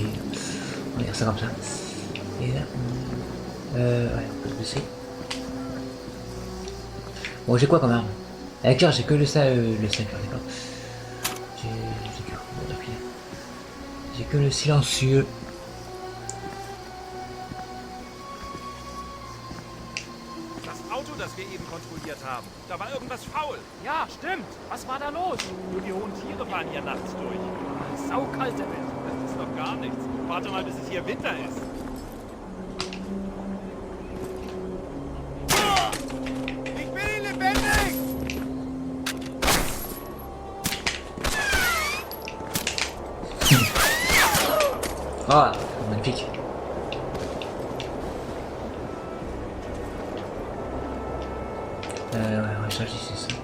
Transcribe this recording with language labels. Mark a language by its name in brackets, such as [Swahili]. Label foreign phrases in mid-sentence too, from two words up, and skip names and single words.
[French] On va dire ça comme ça. Et là, ouais, on peut se baisser. Bon, j'ai quoi comme arme? D'accord, j'ai que le sniper, d'accord. J'ai que le silencieux. [German] Das wir eben kontrolliert haben. Da war irgendwas faul. Ja, stimmt. Was war da los? Nur die hohen Tiere fahren hier nachts durch. Saukalte Welt. Das ist doch gar nichts. Warte mal, bis es hier Winter ist. Ich bin ihn lebendig! [French] Ah, magnifique. Ouais, on va changer, c'est ça.